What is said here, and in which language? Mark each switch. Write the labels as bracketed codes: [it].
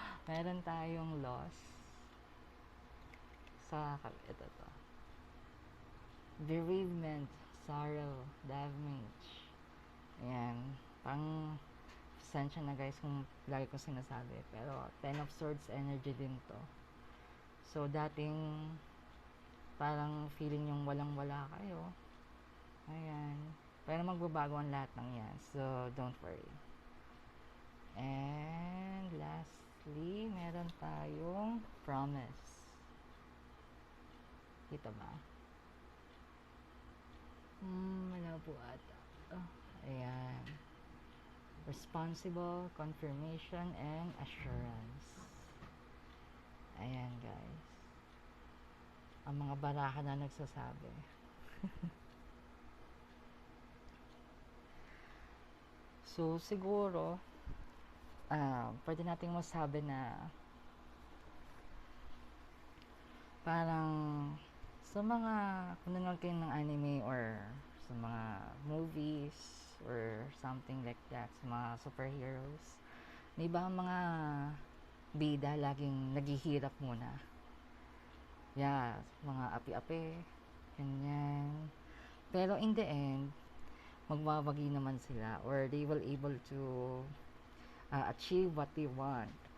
[tl] Meron tayong loss sa ito to. [en] Bereavement, sorrow, damage. [tl] Ayan. Pang pasensya na guys kung lagi ko sinasabi. Pero 10 of Swords energy din to. So, dating parang feeling yung walang-wala kayo. Ayan. Pero magbabago ang lahat ng yan. [en] So, don't worry. And lastly, [tl] meron tayong [en] promise. [tl] Kita ba? Wala po ata. Ayan. [en] Responsible, confirmation, and assurance. Ayan, guys. [tl] Ang mga baraha na nagsasabi. So, siguro, pwede nating masabi na parang sa mga kung nanonood kayo ng anime or sa mga movies [en] or something like that, [tl] sa mga superheroes, may ba mga bida laging naghihirap muna? Yeah, mga api-api, ganyan. Pero [en] in the end, [tl] magbabagi naman sila [en] or they will able to achieve what they want.